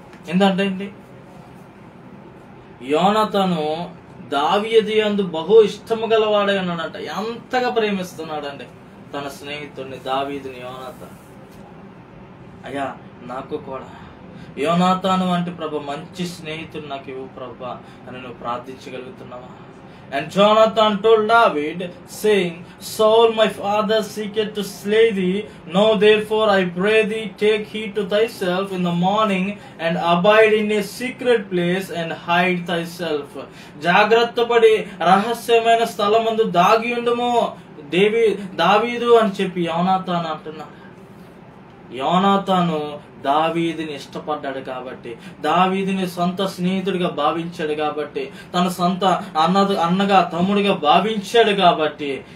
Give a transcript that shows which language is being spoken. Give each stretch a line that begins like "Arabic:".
Telugu: ఏంటంటే యోనాతాను దావీదు యందు బహు ఇష్టము గలవాడై ఉన్నాడంట. ఎంతగా ప్రేమిస్తున్నాడండి తన స్నేహితుడిని, దావీదుని, యోనాతాను. అయ్యా నాకు కూడా యోనాతాను వంటి ప్రభు మంచి స్నేహితుడు నాకు ఇవ్వు ప్రభు అని నువ్వు ప్రార్థించగలుగుతున్నావా?
English: And Jonathan told David, saying, Saul my father seeketh to slay thee. Now therefore I pray thee, take heed to thyself in the morning, and abide in a secret place, and hide thyself.
Telugu: జాగ్రత్త పడి రహస్యమైన స్థలమందు దాగి ఉండుము దావీదు అని చెప్పి యోనాతాను అంటున్నాడు. యోనాతాను దావీదుని ఇష్టపడ్డాడు కాబట్టి, దావీదుని సొంత స్నేహితుడిగా భావించాడు కాబట్టి, తన సొంత అన్నగా తమ్ముడిగా భావించాడు కాబట్టి.